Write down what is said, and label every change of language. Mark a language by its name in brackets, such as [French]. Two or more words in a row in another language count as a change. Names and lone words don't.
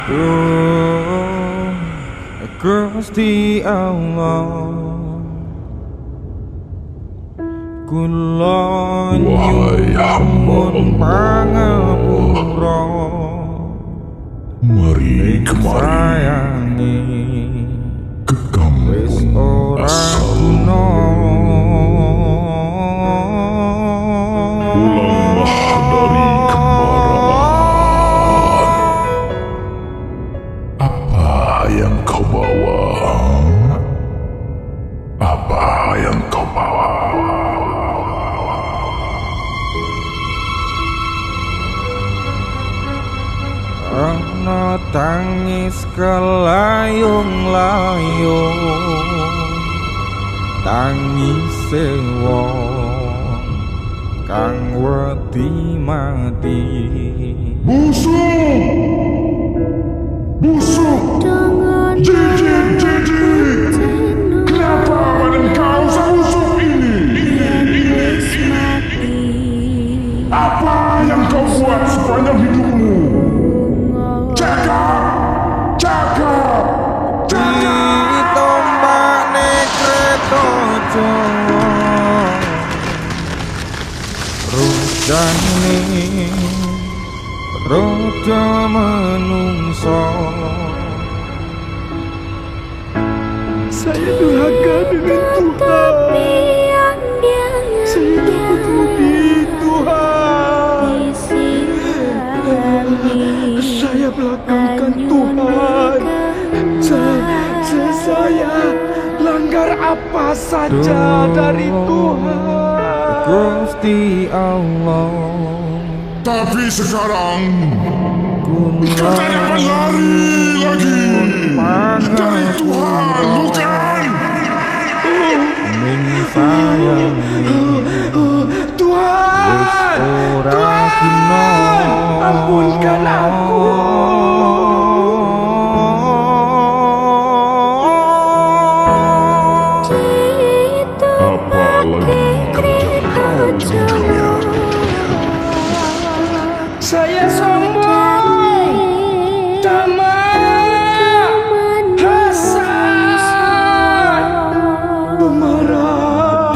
[Javanese] Oh, Gusti Allah, kula [Malay] Wahai hamba [Javanese] nyuwun pangapura, [Malay] mari kemari sayangi ke [Javanese] wis [Malay] kampung [Javanese] ora [Malay] asal. [Javanese] guna. [Malay] Pulanglah dari kemarahan. Apa yang kau bawa? Apa yang kau bawa? [Javanese] Ana tangis kelayung-layung, tangise wong kang wedi mati. [Malay] Busuk! Busuk! Jijik! Kenapa badan kau sebusuk ini? Apa yang kau buat sepanjang hidupmu? Cakap! Cakap! Cakap! [Javanese] Ditombakne kreta Jawa, rujane roda menungso. [Malay] Saya durhaka dengan Tuhan. Saya tak peduli Tuhan. Saya belakangkan Tuhan. Saya langgar apa saja dari Tuhan. [Javanese] Gusti Allah, [Malay] Tapi sekarang [Javanese] kula [Malay] kau tak dapat lari lagi dari Tuhan, bukan? [Javanese] ning sayangi wis [Malay] Tuhan, [Javanese] ora guna. [Malay] ampunkan aku. Apa lagi kerjakan dunia? Saya sombong, tamak, hasad, pemarah,